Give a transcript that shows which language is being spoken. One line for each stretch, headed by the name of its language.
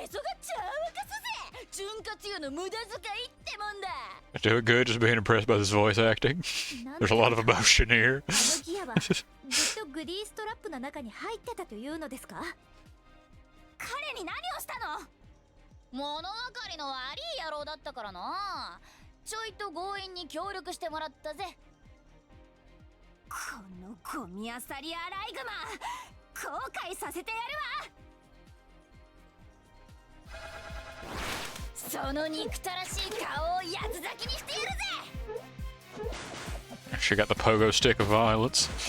Japanese: へそが茶を沸かすぜ。潤滑油の無駄遣いってもんだ。
English: Doing good, just being impressed by this voice acting. There's a lot of emotion here.
Japanese: あのギアはずっとグリーストラップの中に入ってたというのですか？彼に何をしたの？物分かりの悪い野郎だったからな。ちょいと強引に協力してもらったぜ。このゴミあさりアライグマ、後悔させてやるわ。その憎たらしい顔を八つ咲きにしてやるぜ。
English: She got the pogo stick of violence.